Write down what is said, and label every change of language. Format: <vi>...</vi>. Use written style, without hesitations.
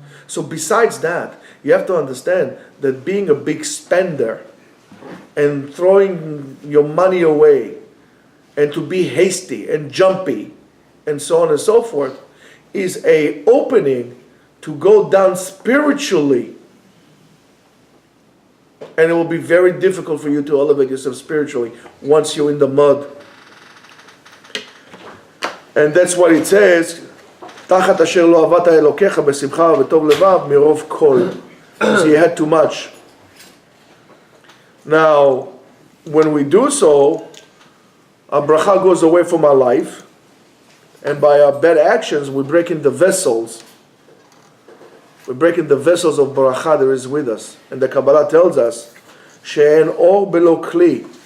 <en>So besides that, you have to understand that being a big spender and throwing your money away and to be hasty and jumpy and so on and so forth is a opening to go down spiritually. And it will be very difficult for you to elevate yourself spiritually once you're in the mud.</en> <he>And that's what it says, תחת אשר לא עבדת אלוקיך בשמחה ובטוב לבב מרוב כל.</he> <en>So you had too much. Now, when we do so, our bracha goes away from our life, and by our bad actions, we break in the vessels. We're breaking the vessels of bracha that is with us. And the Kabbalah tells us, she'en or below kli.</en>